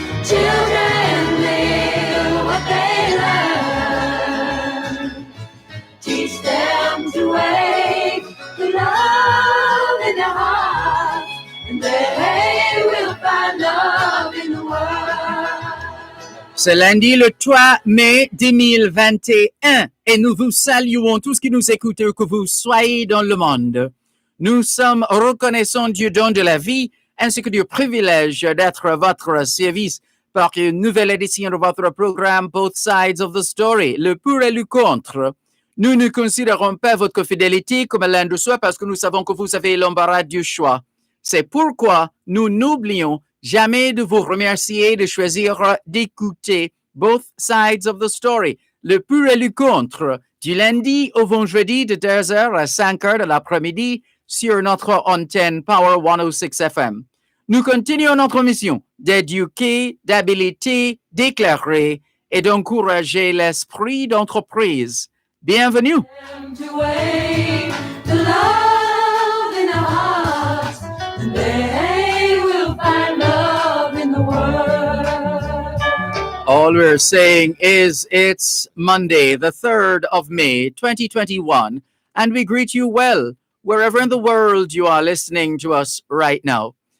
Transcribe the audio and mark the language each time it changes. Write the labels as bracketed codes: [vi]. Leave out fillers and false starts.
[en] Children live what they learn. Teach them to wake the love in their hearts, and they will find love in the world. [fr] C'est lundi le 3 mai 2021 et nous vous saluons tous qui nous écoutent, que vous soyez dans le monde. Nous sommes reconnaissants du don de la vie ainsi que du privilège d'être à votre service pour une nouvelle édition de votre programme Both Sides of the Story, le pour et le contre. Nous ne considérons pas votre fidélité comme l'un de soi parce que nous savons que vous avez l'embarras du choix. C'est pourquoi nous n'oublions jamais de vous remercier de choisir d'écouter Both Sides of the Story, le pour et le contre, du lundi au vendredi de 2h à 5h de l'après-midi sur notre antenne Power 106 FM. Nous continuons notre mission d'éduquer, d'habiliter, d'éclairer et d'encourager l'esprit d'entreprise. Bienvenue! [en] To wake the love in our hearts, and they will find love in the world. All we're saying is it's Monday, the 3rd of May, 2021, and we greet you well, wherever in the world you are listening to us right now.